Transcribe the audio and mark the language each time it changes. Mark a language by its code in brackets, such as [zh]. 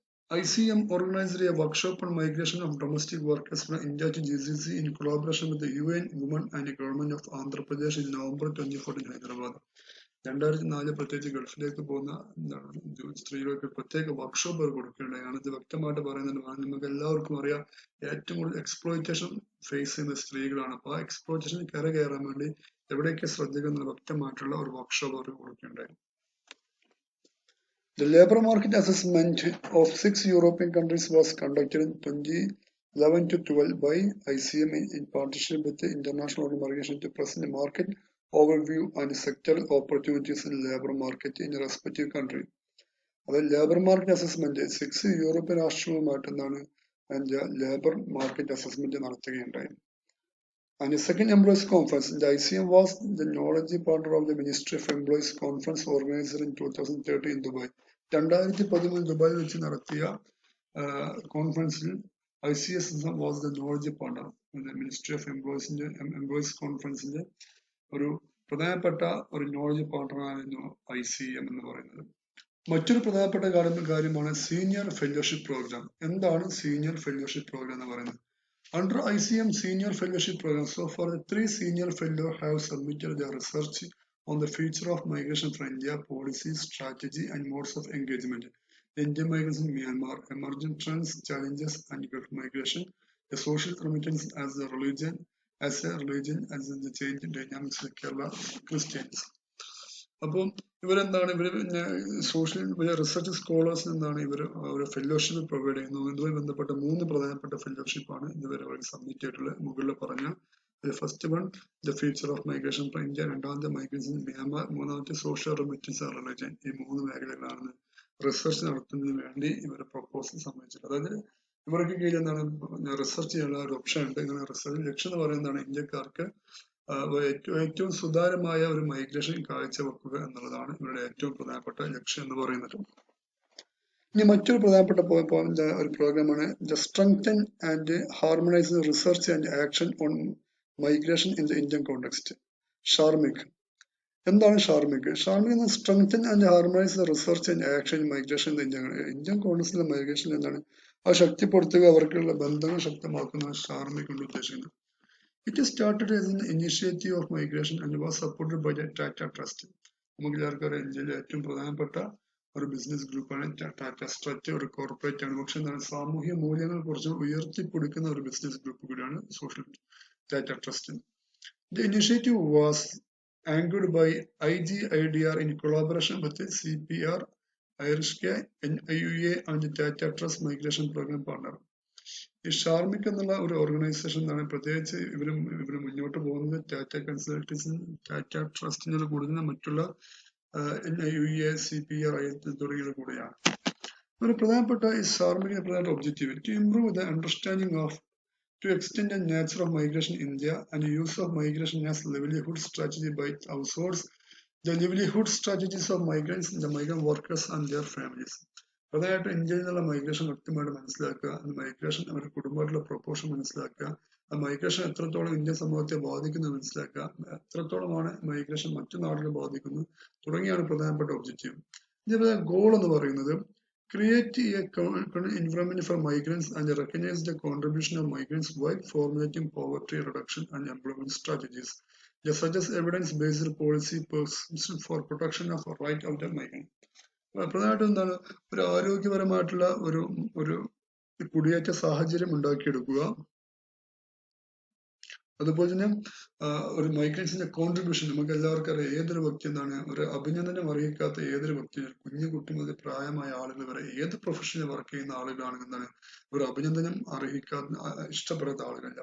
[en] ICM organized a workshop on migration of domestic workers from India to GCC in collaboration with the UN Women and the Government of Andhra Pradesh in November 2014 in Hyderabad. [ml] 2004 പ്രത്യേകിച്ച് ഗൾഫിലേക്ക് പോകുന്ന സ്ത്രീകൾക്ക് പ്രത്യേക workshop കൊടുക്കുകയുണ്ടായി. ഇത് വ്യക്തമായിട്ട് പറയുന്നത് നമുക്ക് എല്ലാവർക്കും അറിയാം, ഏറ്റവും കൂടുതൽ എക്സ്പ്ലോയിറ്റേഷൻ ഫേസ് ചെയ്യുന്ന സ്ത്രീകളാണ്. അപ്പോൾ ആ എക്സ്പ്ലോയിറ്റേഷൻ കയറാൻ വേണ്ടി എവിടെയൊക്കെ ശ്രദ്ധിക്കുന്ന വ്യക്തമായിട്ടുള്ള ഒരു workshop our കൊടുക്കുകയുണ്ടായി. [en] The labor market assessment of 6 European countries was conducted in 2011 to 12 by ICM in partnership with the International Organization to present a market overview and sectoral opportunities in labor market in a respective country. [ml] അതായത് labour market assessment 6 European രാഷ്ട്രങ്ങളുമായിട്ട് എന്താണ് labour market assessment നടത്തുകയുണ്ടായി. [en] And the second Employees Conference, the ICM was the knowledge partner of the Ministry of Employees Conference organized in 2013 in Dubai. [ml] 2013 ദുബായിൽ വെച്ച് നടത്തിയ കോൺഫറൻസിൽ [en] ICS was the knowledge partner. [ml] Ministry of employees കോൺഫറൻസിന്റെ ഒരു പ്രധാനപ്പെട്ട ഒരു knowledge പാർട്ണറായിരുന്നു ICM എന്ന് പറയുന്നത്. മറ്റൊരു പ്രധാനപ്പെട്ട കാര്യമാണ് സീനിയർ ഫെലോഷിപ്പ് പ്രോഗ്രാം. എന്താണ് സീനിയർ ഫെലോഷിപ്പ് പ്രോഗ്രാം എന്ന് പറയുന്നത്? [en] Under ICM Senior Fellowship Program, so far the 3 senior fellows have submitted their research on the future of migration from India, policy, strategy, and modes of engagement. The Indian migrants in Myanmar, emerging trends, challenges, and migration, the social remittance as a religion, as the change in dynamics of Kerala Christians. [ml] അപ്പോൾ ഇവരെന്താണ് social research scholars എന്നാണ് ഇവർ ഒരു fellowship provide ചെയ്യുന്നത്. ഇതുമായി ബന്ധപ്പെട്ട 3 പ്രധാനപ്പെട്ട ഫെലോഷിപ്പാണ് ഇതുവരെ അവർ submit ചെയ്തിട്ടുള്ളത്. മുകളിൽ പറഞ്ഞ first one the future of migration from India, രണ്ടാമത്തെ മൈഗ്രേഷൻ ഇൻ മ്യാൻമാർ, മൂന്നാമത്തെ സോഷ്യൽ റെമിറ്റൻസ് ആൻഡ് റിലിജൻ. ഈ 3 മേഖലകളിലാണ് റിസർച്ച് നടത്തുന്നതിന് വേണ്ടി ഇവർ പ്രൊപ്പോസൽ സമ്മതിച്ചത്. അതായത് ഇവർക്ക് കീഴിൽ എന്താണ് റിസർച്ച് ചെയ്യാനുള്ള ഒരു ഓപ്ഷൻ ഉണ്ട്. ഇങ്ങനെ റിസർച്ച് ലക്ഷ്യം എന്ന് പറയുന്നതാണ് ഇന്ത്യക്കാർക്ക് ഏറ്റവും സുതാര്യമായ ഒരു മൈഗ്രേഷൻ കാഴ്ചവെക്കുക എന്നുള്ളതാണ് ഇവരുടെ ഏറ്റവും പ്രധാനപ്പെട്ട ലക്ഷ്യം എന്ന് പറയുന്നത്. ഇനി മറ്റൊരു പ്രധാനപ്പെട്ട ഒരു പ്രോഗ്രാമാണ് the strengthen and harmonise research and action on migration in the Indian context, ഷാർമിക്. എന്താണ് ഷാർമിക്? ഷാർമിക് എന്ന strengthen and harmonise research and action migration in Indian കോണ്ടെക്സ്റ്റിലെ migration എന്താണ് അത് ശക്തിപ്പെടുത്തുക, അവർക്കുള്ള ബന്ധങ്ങൾ ശക്തമാക്കുന്ന ഷാർമിക് കൊണ്ട് ഉദ്ദേശിക്കുന്നത്. [en] It started as an initiative of migration and was supported by the Tata Trust. [ml] നമുക്ക് എല്ലാവർക്കും ഇന്ത്യയിലെ ഏറ്റവും പ്രധാനപ്പെട്ട ഒരു ബിസിനസ് ഗ്രൂപ്പാണ് ടാറ്റ ട്രസ്റ്റ്. ഒരു കോർപ്പറേറ്റ് ആണ്, പക്ഷെ എന്താണ് സാമൂഹ്യ മൂല്യങ്ങൾ കുറച്ച് ഉയർത്തിപ്പിടിക്കുന്ന ഒരു ബിസിനസ് ഗ്രൂപ്പ് കൂടിയാണ് social Tata trust. [en] The initiative was anchored by IGIDR in collaboration with CPR, IRSK, NIUA and the Tata Trust Migration Program Partner. [ml] ഈ ഷാർമിക് എന്നുള്ള ഒരു ഓർഗനൈസേഷൻ ആണ് പ്രത്യേകിച്ച് ഇവര് മുന്നോട്ട് പോകുന്നത് ടാറ്റ കൺസൾട്ടൻസി, ടാറ്റ ട്രസ്റ്റിനോട് കൂടുന്ന മറ്റുള്ള NIUA, CPR, തുടങ്ങിയവ കൂടെയാണ്. ഒരു പ്രധാനപ്പെട്ട ഈ ഷാർമിക്കിന്റെ പ്രധാന [en] Objective to improve the understanding of to extend the nature of migration in India and use of migration as livelihood strategy by outsource the livelihood strategies of migrants, the migrant workers and their families. [ml] പ്രധാനമായിട്ടും ഇന്ത്യയിൽ നിന്നുള്ള migration വ്യക്തമായിട്ട് മനസ്സിലാക്കുക, migration അവരുടെ കുടുംബമായിട്ടുള്ള proportion മനസ്സിലാക്കുക, ആ migration എത്രത്തോളം Indian സമൂഹത്തെ ബാധിക്കുന്നത് മനസ്സിലാക്കുക, എത്രത്തോളമാണ് മൈഗ്രേഷൻ മറ്റു നാടുകളെ ബാധിക്കുന്നത് തുടങ്ങിയാണ് പ്രധാനപ്പെട്ട ഒബ്ജക്റ്റീവ്. ഇതേപോലെ ഗോൾ എന്ന് പറയുന്നത് [en] create a environment for migrants and recognize the contribution of migrants while formulating poverty reduction and employment strategies. Such as evidence-based policy for protection of right of the migrant. [ml] പ്രധാനമായിട്ടും എന്താണ് ഒരു ആരോഗ്യപരമായിട്ടുള്ള ഒരു കുടിയേറ്റ സാഹചര്യം ഉണ്ടാക്കിയെടുക്കുക. അതുപോലെ തന്നെ ഒരു മൈഗ്രൻസിന്റെ കോൺട്രിബ്യൂഷൻ നമുക്ക് എല്ലാവർക്കും അറിയാം. ഏതൊരു വ്യക്തി എന്താണ് ഒരു അഭിനന്ദനം അറിയിക്കാത്ത ഏതൊരു വ്യക്തി, കുഞ്ഞു കുട്ടി മുതൽ പ്രായമായ ആളുകൾ വരെ ഏത് പ്രൊഫഷനിൽ വർക്ക് ചെയ്യുന്ന ആളുകളാണ് എന്താണ് ഒരു അഭിനന്ദനം അർഹിക്കാത്ത ഇഷ്ടപ്പെടാത്ത ആളുകളില്ല.